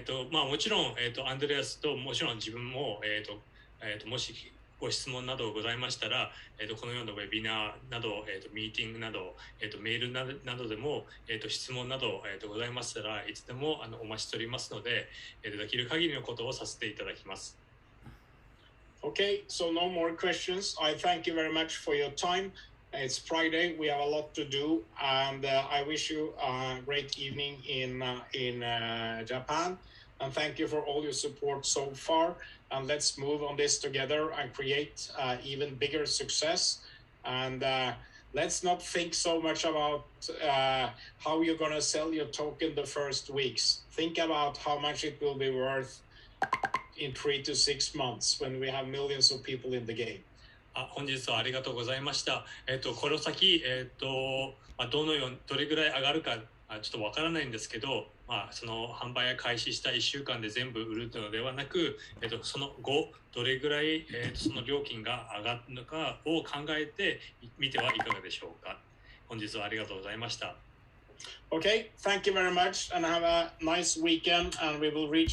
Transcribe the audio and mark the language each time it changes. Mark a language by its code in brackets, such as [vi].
[ja] もちろん、アンドレアスともちろん自分も、もしご質問などございましたら、このようなウェビナーなど、ミーティングなど、メールなどでも、質問など、ございましたらいつでもお待ちしておりますので、できる限りのことをさせていただきます。 [en] Okay, so no more questions. I thank you very much for your time. It's Friday. We have a lot to do, and I wish you a great evening in Japan. And thank you for all your support so far. And let's move on this together and create even bigger success. And let's not think so much about how you're going to sell your token the first weeks. Think about how much it will be worth in 3 to 6 months when we have millions of people in the game. [ja] 本日はありがとうございました。この先、どれぐらい上がるかちょっとわからないんですけど、その販売が開始した1週間で全部売るのではなく、その後どれぐらい、その料金が上がるのかを考えてみてはいかがでしょうか。本日はありがとうございました。 [en] Okay, thank you very much, and have a nice weekend, and we will reach